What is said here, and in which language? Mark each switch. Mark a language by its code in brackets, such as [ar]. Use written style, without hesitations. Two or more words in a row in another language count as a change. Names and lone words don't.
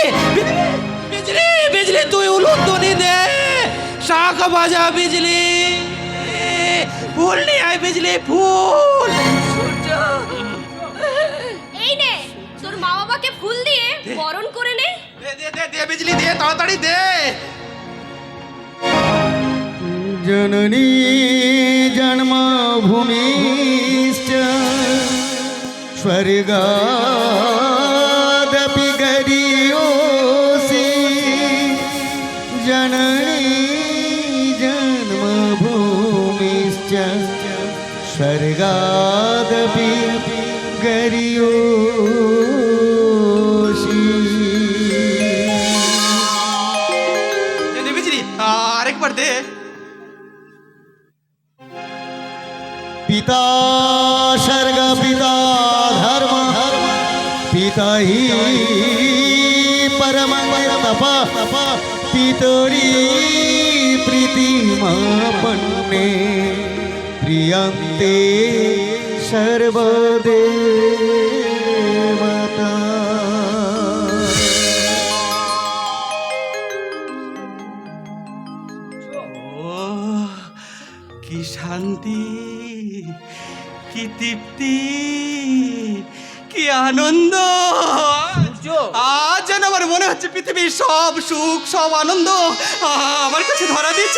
[bn] বিজলি, বিজলি তুই উলুধ্বনি দে, শাখ বাজা বিজলি, ফুল নিয়ে আয় বিজলি, ফুল। এই নে তোর মা বাবাকে ফুল দিয়ে বরণ করে নে। দে দে দে দে বিজলি, দে তাড়াতাড়ি দে। [sa] जननी जन्मभूमिश्च स्वर्गादपि गरीयोऽसि जननी जन्मभूमिश्च स्वर्गादपि गरीयोऽसि। [bn] দে দে বিজলি, আরেকবার দে। [sa] पिता सर्ग पिता धर्म पिता ही परम तप पितरी प्रीतिमापन्ने प्रियन्ते सर्वदेवता। [bn] ও কি শান্তি, কি তৃপ্তি, কি আনন্দ। আজ যেন আমার মনে হচ্ছে পৃথিবীর সব সুখ সব আনন্দ আমার কাছে ধরা দিচ্ছে।